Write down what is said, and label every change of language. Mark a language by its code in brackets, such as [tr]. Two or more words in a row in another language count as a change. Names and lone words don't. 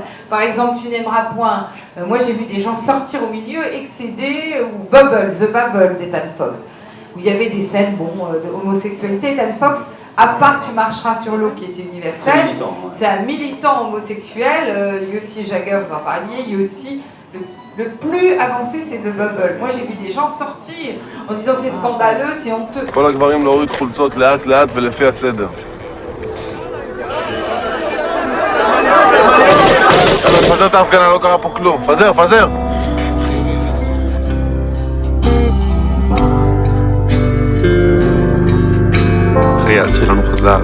[fr] Par exemple, Tu n'aimeras point. Moi j'ai vu des gens sortir au milieu, excéder, ou Bubble, The Bubble d'Ethan Fox, où il y avait des scènes d'homosexualité. Ethan Fox, à part Tu marcheras sur l'eau qui était universel, c'est un militant homosexuel, Yossi Jagger, vous en parliez, il y a aussi le plus avancé, c'est The Bubble. Moi j'ai vu des gens sortir en disant c'est scandaleux, c'est honteux. [he] כל הגברים להוריד חולצות לאט לאט ולפי הסדר. יאללה, תפזר את ההפגנה, לא קרה פה כלום. פזר, פזר! חייל שלנו חזר.